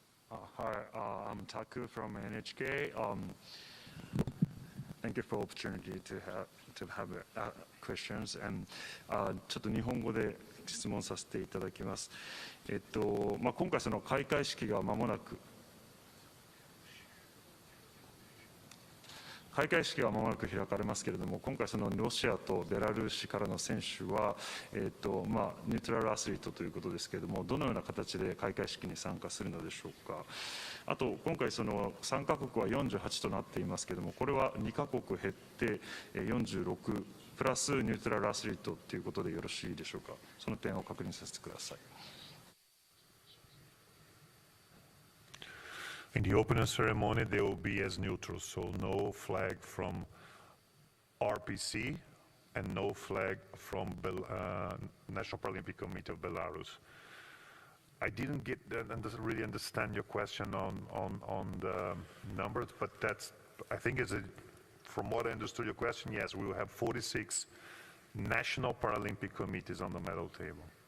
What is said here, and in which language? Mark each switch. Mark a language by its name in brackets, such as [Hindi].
[English] Hi, I'm Taku from NHK. Thank you for the opportunity to have questions. [Japanese] And ちょっと日本語で質問させていただきます。今回その開会式が間もなく開会式はまもなく開かれますけれども、今回そのロシアとベラルーシからの選手は、ニュートラルアスリートということですけれども、どのような形で開会式に参加するのでしょうか。あと、今回その参加国は48となっていますけれども、これは2カ国減って46プラスニュートラルアスリートということでよろしいでしょうか。その点を確認させてください。 [English] In the opening ceremony, they will be as neutral, so no flag from RPC and no flag from National Paralympic Committee of Belarus. I didn't really understand your question on the numbers, but I think from what I understood your question, yes, we will have 46 National Paralympic Committees on the medal table.